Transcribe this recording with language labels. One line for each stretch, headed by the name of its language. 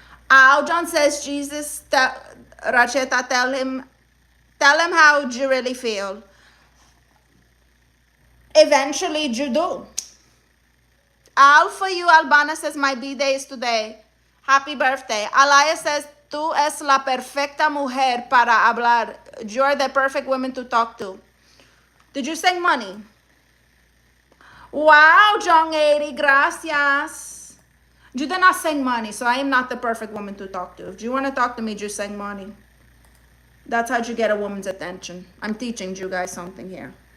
English: John says, Jesus, Racheta, tell him how you really feel. Eventually you do. For you, Albana says, my B-day is today. Happy birthday.
Spanish: Alaya
English: says,
Spanish: tú es la perfecta mujer para hablar.
English: You're the perfect woman to talk to. Did you send money? Wow, Jong80, gracias. You did not send money, so I am not the perfect woman to talk to. If you want to talk to me, just send money. That's how you get a woman's attention. I'm teaching you guys something here.